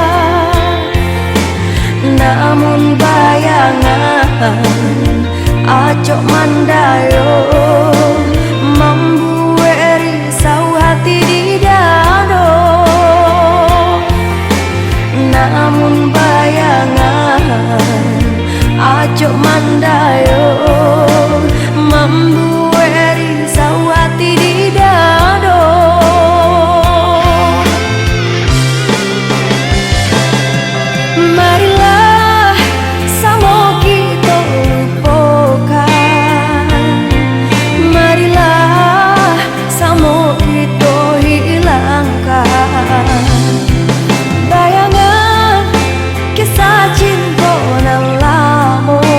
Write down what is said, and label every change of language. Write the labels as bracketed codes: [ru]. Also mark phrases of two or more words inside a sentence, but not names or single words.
[min] namun bayangan acok mandayo membuat risau hati di dado namun bayangan acok mandayo membuat risau hati di dado [id] marilah sama kita lupakan marilah sama kita hilangkan bayangan kisah cinta nan lama